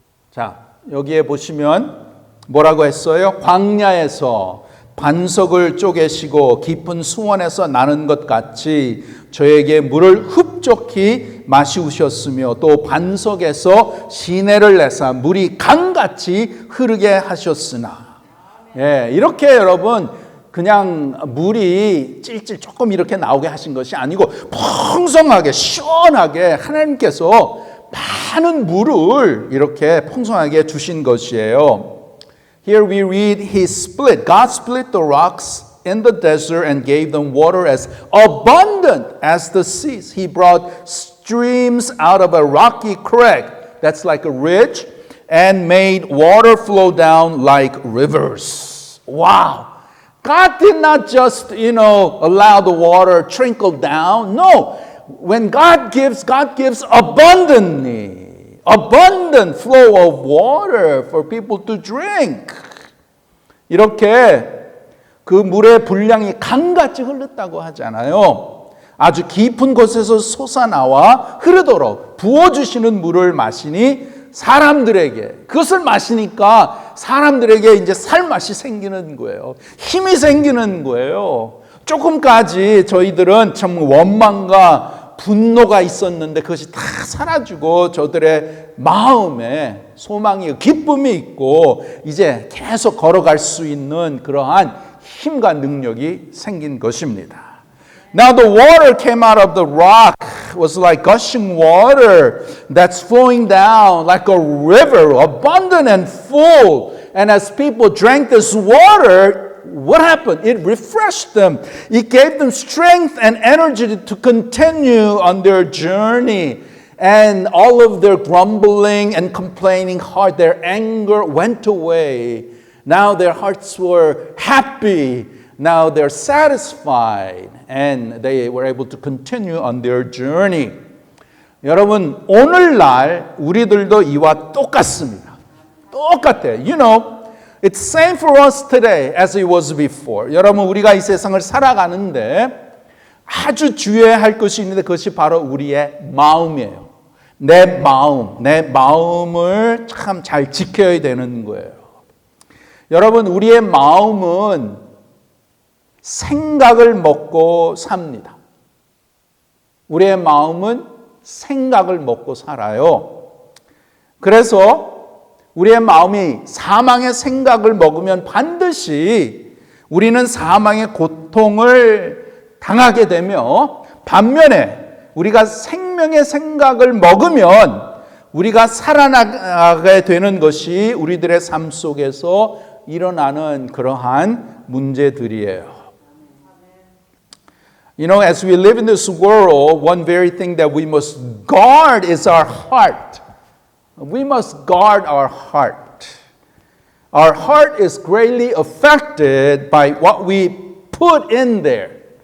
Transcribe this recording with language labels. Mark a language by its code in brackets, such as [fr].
[ko] 자, 여기에 보시면 뭐라고 했어요? 광야에서 반석을 쪼개시고 깊은 수원에서 나는 것 같이 저에게 물을 흡족히 마시우셨으며 또 반석에서 시내를 내사 물이 강같이 흐르게 하셨으나. 예, 이렇게 여러분 그냥 물이 찔찔 조금 이렇게 나오게 하신 것이 아니고 풍성하게 시원하게 하나님께서 많은 물을 이렇게 풍성하게 주신 것이에요. [en] Here we read God split the rocks in the desert and gave them water as abundant as the seas. He brought streams out of a rocky crag, that's like a ridge, and made water flow down like rivers. Wow. God did not just, allow the water trickle down. No. When God gives abundantly. Abundant flow of water for people to drink. [ko] 이렇게 그 물의 분량이 강같이 흘렀다고 하잖아요. 아주 깊은 곳에서 솟아나와 흐르도록 부어주시는 물을 마시니 사람들에게, 그것을 마시니까 사람들에게 이제 살맛이 생기는 거예요. 힘이 생기는 거예요. 조금까지 저희들은 참 원망과 분노가 있었는데 그것이 다 사라지고 저들의 마음에 소망이, 기쁨이 있고 이제 계속 걸어갈 수 있는 그러한 힘과 능력이 생긴 것입니다. [en] Now the water came out of the rock was like gushing water that's flowing down like a river, abundant and full. And as people drank this water, what happened? It refreshed them. It gave them strength and energy to continue on their journey. And all of their grumbling and complaining heart, their anger went away. Now their hearts were happy. Now they're satisfied and they were able to continue on their journey. [ko] 여러분, 오늘날 우리들도 이와 똑같습니다. 똑같아요. [en] It's same for us today as it was before. [ko] 여러분, 우리가 이 세상을 살아가는데 아주 주의해야 할 것이 있는데 그것이 바로 우리의 마음이에요. 내 마음을 참 잘 지켜야 되는 거예요. 여러분, 우리의 마음은 생각을 먹고 삽니다. 우리의 마음은 생각을 먹고 살아요. 그래서 우리의 마음이 사망의 생각을 먹으면 반드시 우리는 사망의 고통을 당하게 되며, 반면에 우리가 생명의 생각을 먹으면 우리가 살아나게 되는 것이 우리들의 삶 속에서 일어나는 그러한 문제들이에요. [en] As we live in this world, one very thing that we must guard is our heart. We must guard our heart. Our heart is greatly affected by what we put in there.